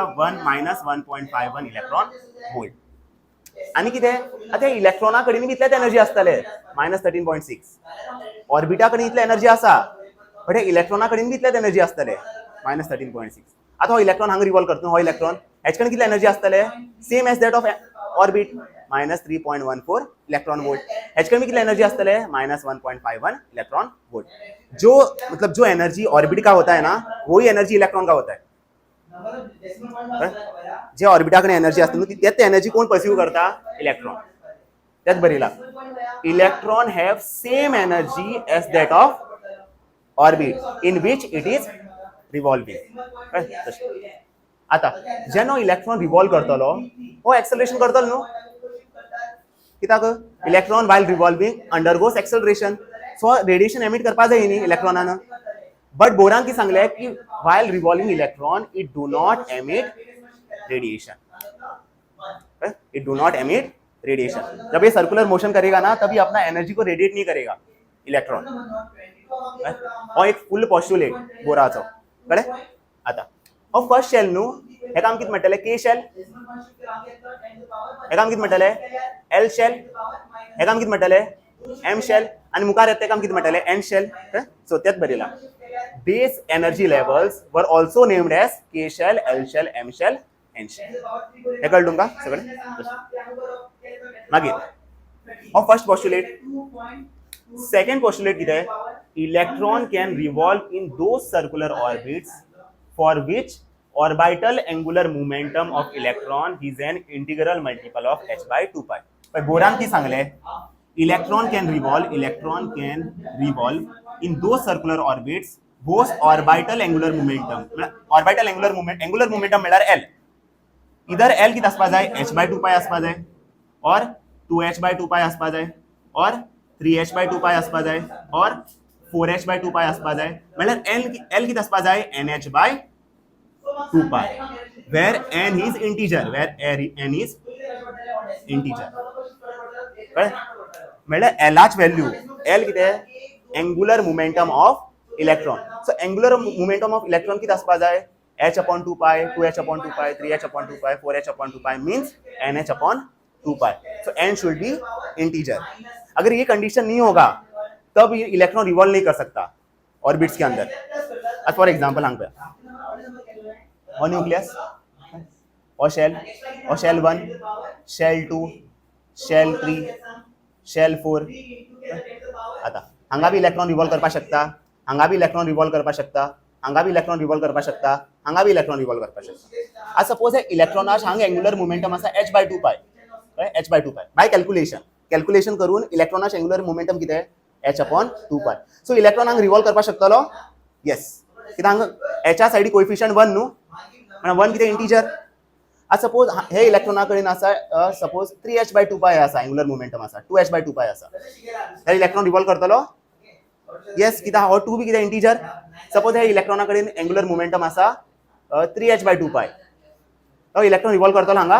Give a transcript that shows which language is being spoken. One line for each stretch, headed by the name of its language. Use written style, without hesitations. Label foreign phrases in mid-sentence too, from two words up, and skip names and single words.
English: -1.51 electron volt.
Konkani: आणि कितें, आता इलेक्ट्रॉना कडेन बी इतलेच एनर्जी आसतले, -13.6. ऑर्बिटा कडेन इतली एनर्जी आसा, बट हे इलेक्ट्रॉना कडेन बी इतलेच एनर्जी आसतले, -13.6. आता हो इलेक्ट्रॉन हांगा रिवॉल्व करता, हो इलेक्ट्रॉन हेचे कडेन कितली एनर्जी आसतले?
English: same as that of orbit, -3.14 electron volt.
Konkani: हेचे कडेन कितली एनर्जी आसतले?
English: -1.51 electron volt.
Hindi: जो एनर्जी ऑर्बिट का होता है ना, वही एनर्जी इलेक्ट्रॉन का होता है.
Konkani: जे ऑर्बिटा कडेन एनर्जी आसता न्हू, त्याच एनर्जी कोण परसीव करता? इलेक्ट्रॉन. त्याच बरयला,
English: electron have same energy as that of orbit in which it is revolving.
Konkani: आता जेन्ना इलेक्ट्रॉन रिवॉल्व करतलो, हो एक्सेलरेशन करतलो न्हू. कित्याक?
English: electron while revolving undergoes acceleration. so radiation emit
Konkani: करपाक जाय न्ही इलेक्ट्रॉनान. बट बोरान कितें सांगले की
English: while revolving electron it do not emit radiation. It do not emit radiation.
Hindi: जब ये सर्कुलर मोशन करेगा ना, तभी अपना एनर्जी को रेडिएट नहीं करेगा इलेक्ट्रॉन.
Konkani: और एक फुल पॉस्टुलेट बोराचो कळ्ळे. आता हो
English: first shell
Konkani: न्हू, हेका आमी कितें म्हणटले? के शेल. हेका आमी कितें म्हणटले? एल शेल. हेका आमी कितें म्हणटले? एम शेल. आणि मुखार येता तेका आमी कितें म्हणटले? एन शेल. सो त्यात बरयला,
English: these energy levels were also named as K shell, L shell, M shell, N shell.
Konkani: हे कळलं तुमका सगळं? मागीर हो फर्स्ट पॉस्टुलेट. सेकंड पॉस्टुलेट कितें?
English: electron can revolve in those circular orbits for which orbital angular momentum of electron is an integral multiple of h by 2 pi.
Konkani: पण बोरान की सांगले
English: electron can revolve in those circular orbits whose orbital angular momentum म्हळ्यार L.
Konkani: इधर L किती आसपा जाय?
English: h by 2 pi
Konkani: आसपा जाय, और
English: 2h by 2 pi
Konkani: आसपा जाय, और
English: 3h by 2 pi
Konkani: आसपा जाय, और
English: 4h by 2 pi
Konkani: आसपा जाय. म्हळ्यार L किती आसपा जाय?
English: nh by 2 pi, where n is integer,
Konkani: मतलब Lh value, L किती आहे?
English: angular momentum of electron. So angular momentum of electron
Konkani: किती आसपा जाय?
English: h upon 2 pi, 2h upon 2 pi, 3h upon 2 pi, 4h upon 2 pi means nh upon 2 pi. So n should be integer.
Hindi: अगर ये कंडीशन नहीं होगा तब ये इलेक्ट्रॉन रिवॉल्व नहीं कर सकता ऑर्बिट्स के अंदर.
English: for example पे और न्यूक्लियस और शेल 1, शेल 2, शेल 3, शेल 4.
Konkani: आता हांगा भी इलेक्ट्रॉन रिवॉल्व करपा शकता, हांगा भी इलेक्ट्रॉन रिवॉल्व करपा शकता, हांगा भी इलेक्ट्रॉन रिवॉल्व करपा शकता, हांगा भी इलेक्ट्रॉन रिवॉल्व करपा शकता. आज सपोज हे इलेक्ट्रॉनाच हांगा
English: angular momentum
Konkani: आसा
English: h by 2 pi, h by 2 pi by calculation
Konkani: करून इलेक्ट्रॉनाच
English: angular momentum
Konkani: किती आहे?
English: h upon 2 pi.
Konkani: सो इलेक्ट्रॉन हांगा रिवॉल्व करपा शकतलो. येस, कित्याक हांगा एचा सायडी कोएफिशियंट 1 न्हू, म्हणून 1 कितें इंटिजर. आज सपोज हे इलेक्ट्रॉना कडेन आसा सपोज
English: 3h by 2 pi
Konkani: आसा
English: angular momentum
Konkani: आसा,
English: 2h by 2 pi
Konkani: आसा, हे इलेक्ट्रॉन रिवॉल्व करतलो. येस, कित्याक हो 2 बी कितें इंटिजर. सपोज हे इलेक्ट्रॉना कडेन
English: angular momentum
Konkani: आसा
English: 3h by 2 pi,
Konkani: तो इलेक्ट्रॉन रिवॉल्व करतलो हांगा.